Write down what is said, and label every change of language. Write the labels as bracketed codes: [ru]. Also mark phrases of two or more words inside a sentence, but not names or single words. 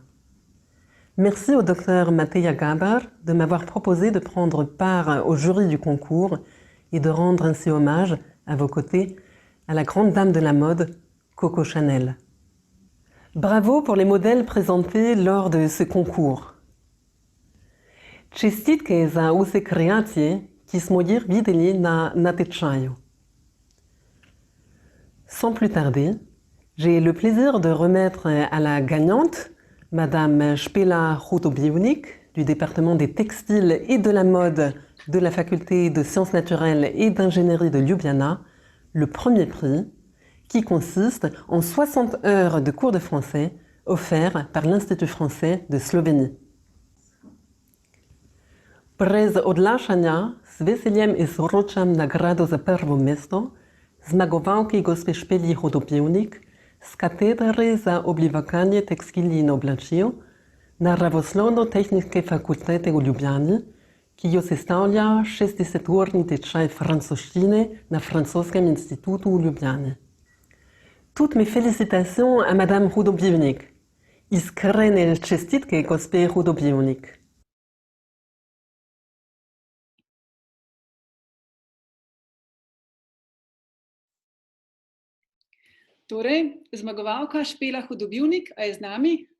[fr] Merci au Dr Mateja Gabar de m'avoir proposé de prendre part au jury du concours et de rendre ainsi hommage, à vos côtés, à la grande dame de la mode, Coco Chanel. Bravo pour les modèles présentés lors de ce concours. [sl] Čestitke za vse kreacije, ki smo jih videli na natečaju. [fr] Sans plus tarder, j'ai le plaisir de remettre à la gagnante, Madame Špela Hudobivnik, du département des textiles et de la mode de la faculté de sciences naturelles et d'ingénierie de Ljubljana, le premier prix, qui consiste en 60 heures de cours de français offerts par l'Institut français de Slovénie. [sl] Brez odlašanja z veseljem izročam nagrado za prvo mesto zmagovalki gospe Špeli Hudobivnik z katedre za oblikovanje tekstilij in oblačil Naravoslovno-tehniške fakultete v Ljubljani, ki jo sestavlja 60-urni tečaj francoščine na Francoskem institutu v Ljubljani. [fr] Toutes mes félicitations à Madame Hudobivnik. [sl] Iskrene čestitke gospe Hudobivnik. Torej, zmagovalka Špela Hudobivnik, a je z nami?